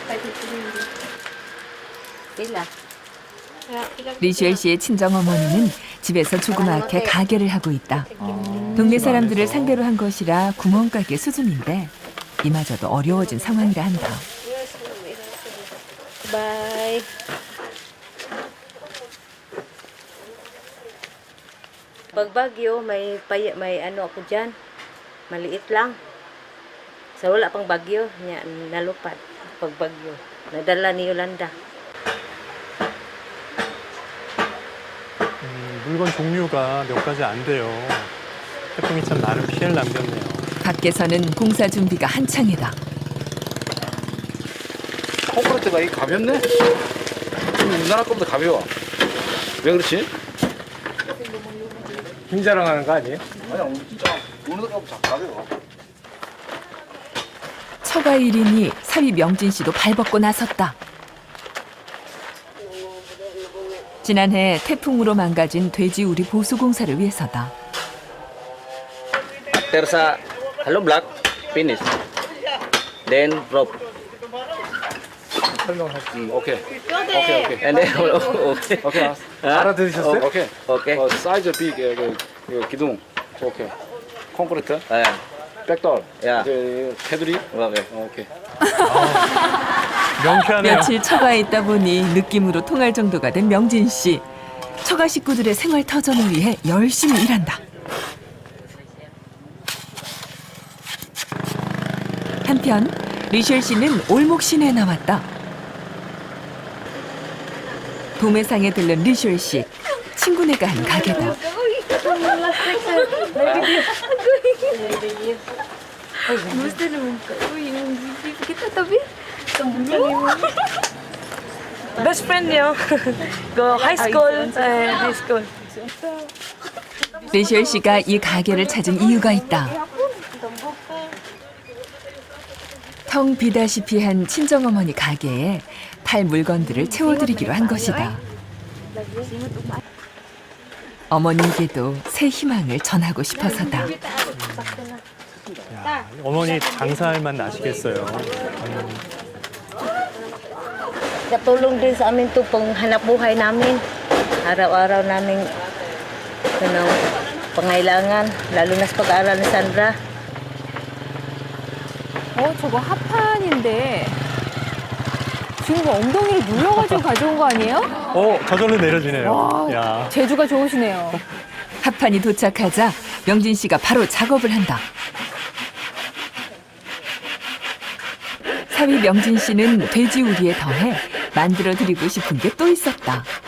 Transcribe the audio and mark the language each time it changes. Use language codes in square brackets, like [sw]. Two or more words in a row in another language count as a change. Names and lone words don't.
[tl] Sila. [ko] 리셸 씨의 친정어머니는 집에서 조그맣게 가게를 하고 있다. 동네 사람들을 상대로 한 것이라 구멍가게 수준인데 이마저도 어려워진 상황이라 한다. [en] Bye. [tl] Pag bagyo, may ano ako dyan. Maliit lang. Sa wala pang bagyo, nalupad. Pag bagyo. Nadala ni Yolanda. [ko] 물건 종류가 몇 가지 안 돼요. 태풍이 참 많은 피해를 남겼네요. 밖에서는 공사 준비가 한창이다. 콘크리트가 이 가볍네? 우리나라 것보다 가벼워. 왜 그렇지? 힘 자랑하는 거 아니에요? 아니야, 진짜 우리나라 것보다 가벼워. 처가 1인이 사위 명진 씨도 발벗고 나섰다. 지난해 태풍으로 망가진 돼지우리 보수 공사를 위해서다. [en] After sa hollow block, finish. Then rope. [ko] 오케이. 오케이. [en] And then okay. [ko] 오케이. 알아들으셨어요? 오케이. [en] Okay. size big, [ko] 기둥. 오케이. 콘크리트. [tl] Ayan. [ko] 백돌. 야. 테두리. Okay. 오케이. 명쾌하네요. 며칠 처가에 있다 보니 느낌으로 통할 정도가 된 명진 씨. 처가 식구들의 생활 터전을 위해 열심히 일한다. 한편 리셸 씨는 올목 시내에 나왔다. 도매상에 들른 리셸 씨. 친구네가 한 가게다. [en] Best friend niyo. Go high school. High school. [ko] 리셸 씨가 이 가게를 찾은 이유가 있다. 텅 비다시피 한 친정어머니 가게에 팔 물건들을 채워드리기로 한 것이다. 어머니에게도 새 희망을 전하고 싶어서다. 야, 어머니 장사할 맛 나시겠어요. [tl] Katulong din sa amin to panghanap buhay namin. Araw-araw namin pangailangan, lalo na sa pag-aaral ni Sandra. [ko] 저거 합판인데 지금 엉덩이를 눌러가지고 가져온 거 아니에요? 저절로 내려지네요. 와, 야. 재주가 좋으시네요. 합판이 도착하자 명진 씨가 바로 작업을 한다. 사위 명진 씨는 돼지우리에 더해 만들어드리고 싶은 게 또 있었다.